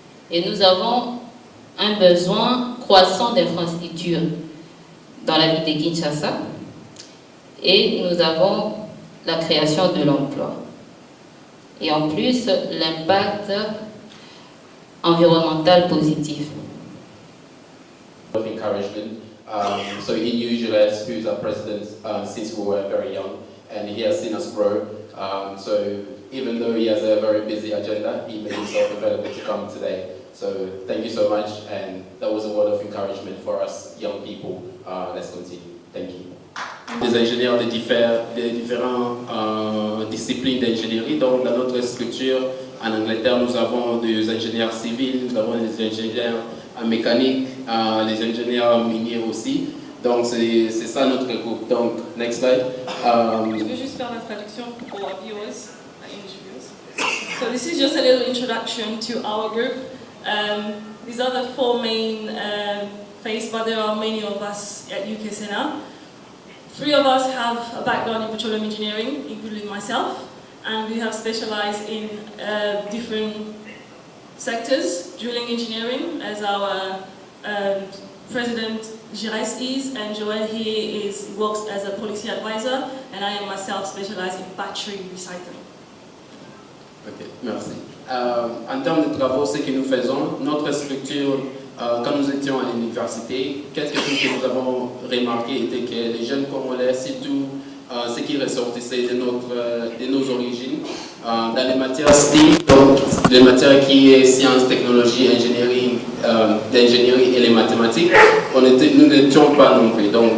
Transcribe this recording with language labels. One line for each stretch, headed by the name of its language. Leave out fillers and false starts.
French: Et nous avons un besoin croissant d'infrastructures dans la ville de Kinshasa. Et nous avons la création de l'emploi. Et en plus, l'impact environnemental positif.
English: Of encouragement. So he knew Jules, who's our president, since we were very young, and he has seen us grow. So even though he has a very busy agenda, he made himself available to come today. So thank you so much, and that was a word of encouragement for us young people. Let's continue. Thank you.
French: Des ingénieurs de différentes disciplines d'ingénierie. Donc dans notre structure en Angleterre, nous avons des ingénieurs civils, nous avons des ingénieurs en mécanique, les ingénieurs miniers aussi. Donc c'est ça notre groupe.
English: Donc next slide.
French: Je vais juste faire la traduction pour
English: our viewers, So this is just a little introduction to our group. These are the four main faces, but there are many of us at UKSNA. 3 of us have a background in petroleum engineering, including myself, and we have specialized in different sectors. Drilling engineering, as our president Gires is, and Joel here works as a policy advisor, and I am myself specialized in battery recycling.
French: Ok, merci. En termes de travaux, ce que nous faisons, notre structure, quand nous étions à l'université, quelque chose que nous avons remarqué était que les jeunes Congolais, surtout ce qui ressortissait de nos origines, dans les matières STEAM, donc les matières qui est sciences, technologie, ingénierie, d'ingénierie et les mathématiques, nous n'étions pas non plus.